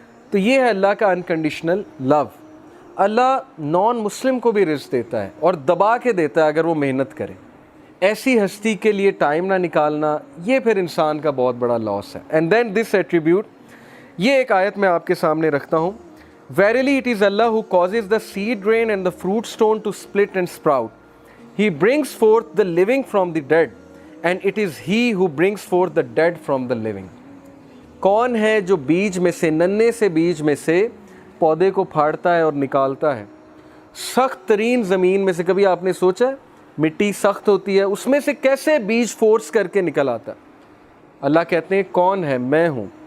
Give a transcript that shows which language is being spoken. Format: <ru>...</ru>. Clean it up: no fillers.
<ur>تو یہ ہے اللہ کا انکنڈیشنل لو. اللہ نان مسلم کو بھی رزق دیتا ہے اور دبا کے دیتا ہے اگر وہ محنت کرے. ایسی ہستی کے لیے ٹائم نہ نکالنا, یہ پھر انسان کا بہت بڑا لاس ہے.</ur> <en>and then this attribute,</en> <ur>یہ ایک آیت میں آپ کے سامنے رکھتا ہوں.</ur> <en>Verily it is Allah who causes the seed rain and the fruit stone to split and sprout. He brings forth the living from the dead, and it is He who brings forth the dead from the living.</en> <ur>کون ہے جو بیج میں سے, ننھے سے بیج میں سے پودے کو پھاڑتا ہے اور نکالتا ہے؟ سخت ترین زمین میں سے, کبھی آپ نے سوچا مٹی سخت ہوتی ہے, اس میں سے کیسے بیج فورس کر کے نکل آتا ہے؟ اللہ کہتے ہیں کون ہے, میں ہوں.</ur>